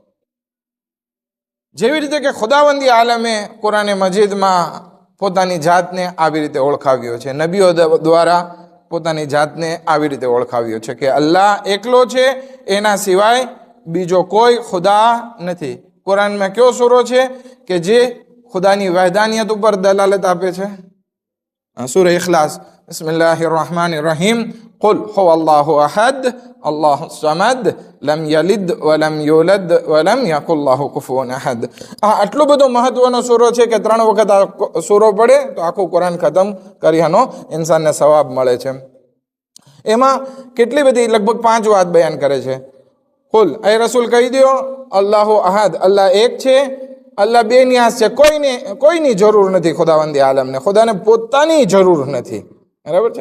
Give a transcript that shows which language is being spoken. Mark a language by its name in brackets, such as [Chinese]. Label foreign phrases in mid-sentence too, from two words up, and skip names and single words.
[Gujarati] જેવી રીતે કે ખુદાવંદી આલમે કુરાને મજીદમાં પોતાની જાતને આવી રીતે ઓળખાવ્યો છે, નબીઓ દ્વારા પોતાની જાતને આવી રીતે ઓળખાવ્યો છે કે અલ્લાહ એકલો છે, એના સિવાય બીજો કોઈ ખુદા નથી. કુરાનમાં કયો સૂરો છે કે જે ખુદાની વહદાનિયત ઉપર દલાલત આપે છે? [Arabic] સૂરા ઇખલાસ. بسم الله الرحمن الرحيم. قل هو الله أحد الله الصمد لم يلد ولم يولد ولم يكن له كفوا أحد. [Gujarati] આટલો બધો મહત્વનો સૂરો છે કે 3 વખત આ સૂરો પડે તો આખું કુરાન ખતમ કર્યાનો ઇન્સાનને સવાબ મળે છે. એમાં કેટલી બધી, લગભગ 5 વાત બયાન કરે છે. કુલ, એ રસૂલ કહી દો, [Arabic] الله أحد, [Gujarati] અલ્લાહ એક છે, અલ્લાહ બેનિયાઝ છે, કોઈની જરૂર નથી ખુદાવંદી આલમને, ખુદાને પોતાની જરૂર નથી, બરાબર છે.